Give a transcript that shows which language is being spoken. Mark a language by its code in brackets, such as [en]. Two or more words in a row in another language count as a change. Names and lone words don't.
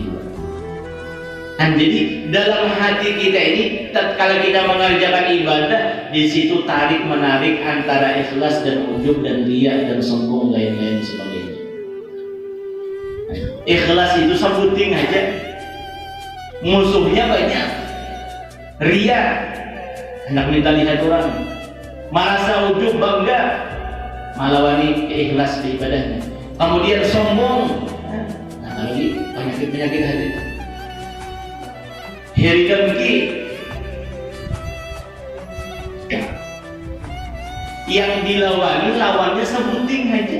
[id] Dan jadi dalam hati kita ini, tatkala kita mengerjakan ibadah, di situ tarik menarik antara ikhlas dan ujub dan riya dan sombong lain-lain sebagainya. Ikhlas itu sebuting aja, musuhnya banyak. Riya, hendak minta lihat orang, merasa ujub bangga, malawani ikhlas di ibadahnya. Kemudian sombong, nah lagi penyakit hati. Heri dengki, yang dilawani lawannya sebuting aja.